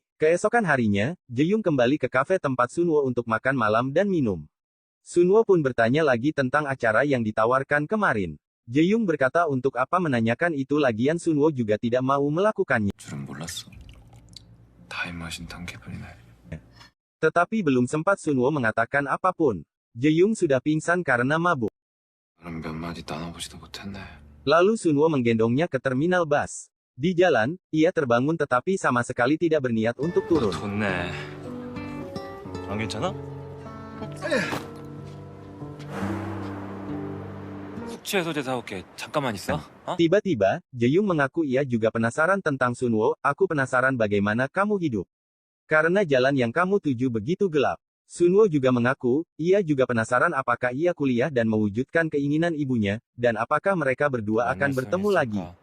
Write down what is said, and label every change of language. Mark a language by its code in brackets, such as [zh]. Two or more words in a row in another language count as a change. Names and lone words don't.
[id] Keesokan harinya, Jae-young kembali ke kafe tempat Sunwo untuk makan malam dan minum. Sunwo pun bertanya lagi tentang acara yang ditawarkan kemarin. Jae-young berkata untuk apa menanyakan itu lagian Sunwo juga tidak mau melakukannya. [ko] 줄은 몰랐어. 다 입맛인 단계분이네. [id] Tetapi belum sempat Sunwo mengatakan apapun. Jae-young sudah pingsan karena mabuk. [ko] 너는 몇 마디 나눠보지도 못했네. [id] Lalu Sunwo menggendongnya ke terminal bus. Di jalan, ia terbangun tetapi sama sekali tidak berniat untuk turun. [ko] 좋네. 안 괜찮아? 숙취 해소제 사올게. 잠깐만 있어. 어? [id] Tiba-tiba, Jae-young mengaku ia juga penasaran tentang Sunwo, aku penasaran bagaimana kamu hidup. Karena jalan yang kamu tuju begitu gelap. Sunwo juga mengaku, ia juga penasaran apakah ia kuliah dan mewujudkan keinginan ibunya, dan apakah mereka berdua akan bertemu lagi.